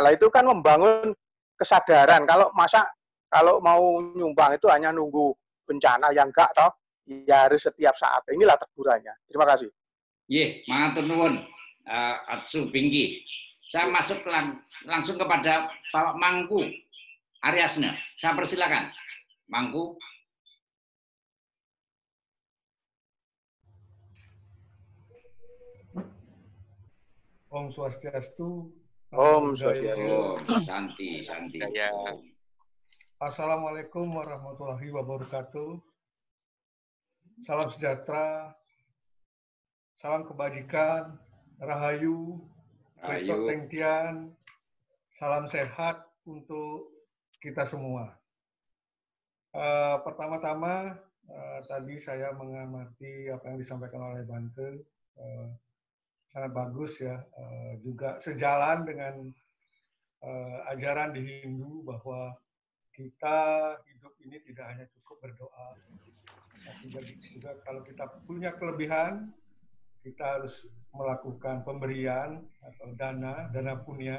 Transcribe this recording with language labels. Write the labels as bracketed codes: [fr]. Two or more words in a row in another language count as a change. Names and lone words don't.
[id] Lah itu kan membangun kesadaran. Kalau mau nyumbang itu hanya nunggu bencana yang enggak toh, ya harus setiap saat. Inilah tegurannya. Terima kasih. [jv] Matur nuwun [id] Atsu Bingki. Saya masuk langsung kepada Pak Mangku Aryasna. Saya persilakan. Mangku. [ban] Om Swastiastu. Om Swastiastu. [id] Santi. [ar] السلام عليكم ورحمة الله وبركاته. [id] Salam sejahtera, salam kebajikan, rahayu, tengtian, salam sehat untuk kita semua. Pertama-tama, tadi saya mengamati apa yang disampaikan oleh Bante, sangat bagus ya, juga sejalan dengan ajaran di Hindu bahwa kita hidup ini tidak hanya cukup berdoa, tapi juga kalau kita punya kelebihan, kita harus melakukan pemberian atau dana punya.